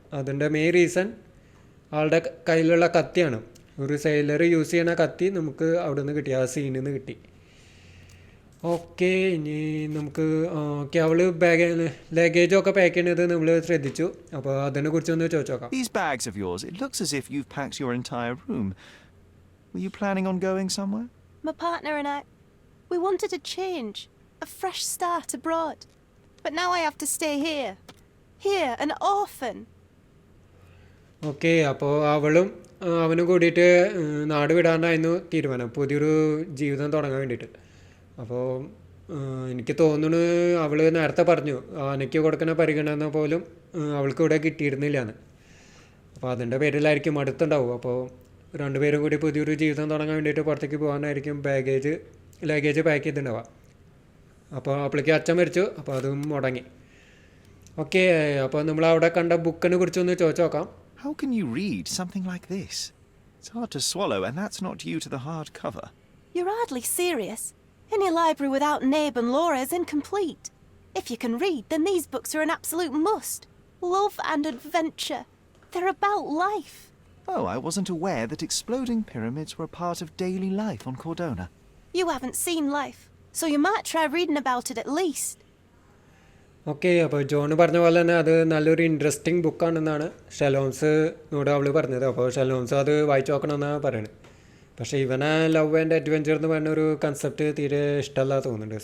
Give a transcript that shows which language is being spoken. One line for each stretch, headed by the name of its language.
Malayalam: അതിൻ്റെ main reason ആളുടെ കയ്യിലുള്ള കത്തിയാണ്. ഒരു സെയിലർ യൂസ് ചെയ്യണ കത്തി നമുക്ക് അവിടെ നിന്ന് കിട്ടി, ആ സീനിൽ നിന്ന് കിട്ടി. ഓക്കെ, ഇനി നമുക്ക് ഓക്കെ, അവൾ ലഗേജൊക്കെ പാക്ക് ചെയ്യുന്നത് നമ്മൾ ശ്രദ്ധിച്ചു. അപ്പോൾ അതിനെ കുറിച്ചൊന്ന് ചോദിച്ചു നോക്കാം.
English: These bags of yours, it looks as if you've packed your entire room. Were you planning on going somewhere? My partner and we wanted a change, a fresh start abroad. But now I have to stay here. Here, an orphan.
Malayalam: Okay, അപ്പോൾ അവനും കൂടിയിട്ട് നാട് വിടാനായിരുന്നു തീരുമാനം, പുതിയൊരു ജീവിതം തുടങ്ങാൻ വേണ്ടിയിട്ട്. അപ്പോൾ എനിക്ക് തോന്നുന്നു അവൾ നേരത്തെ പറഞ്ഞു ആനയ്ക്ക് കൊടുക്കുന്ന പരിഗണന പോലും അവൾക്ക് ഇവിടെ കിട്ടിയിരുന്നില്ല എന്ന്. അപ്പോൾ അതിൻ്റെ പേരിലായിരിക്കും അടുത്തുണ്ടാവും. അപ്പോൾ രണ്ടുപേരും കൂടി പുതിയൊരു ജീവിതം തുടങ്ങാൻ വേണ്ടിയിട്ട് പുറത്തേക്ക് പോകാനായിരിക്കും ലഗേജ് പാക്ക് ചെയ്തിട്ടുണ്ടാവുക. അപ്പോൾ അപ്പോഴേക്ക് അച്ഛൻ മരിച്ചു. അപ്പോൾ അതും മുടങ്ങി. ഓക്കെ, അപ്പോൾ നമ്മൾ അവിടെ കണ്ട ബുക്കിനെ കുറിച്ചൊന്ന് ചോദിച്ചു നോക്കാം.
English: How can you read something like this? It's hard to swallow, and that's not due to the hard cover. You're hardly serious. Any library without Nabe and Laura is incomplete. If you can read, then these books are an absolute must. Love and adventure. They're about life. Oh, I wasn't aware that exploding pyramids were a part of daily life on Cordona. You haven't seen life, so you might try reading about it at least.
Malayalam: Okay, അപ്പോൾ John പറഞ്ഞ പോലെ തന്നെ അത് നല്ലൊരു interesting ബുക്കാണെന്നാണ് ഷെലോംസിനോട് അവൾ പറഞ്ഞത്. അപ്പോൾ ഷെലോംസ് അത് വായിച്ചു നോക്കണമെന്നാണ് പറയുന്നത്. പക്ഷേ ഇവനെ
English: love and adventure
Malayalam: എന്ന് പറഞ്ഞ ഒരു കൺസെപ്റ്റ് തീരെ ഇഷ്ടമല്ല തോന്നുന്നുണ്ട്.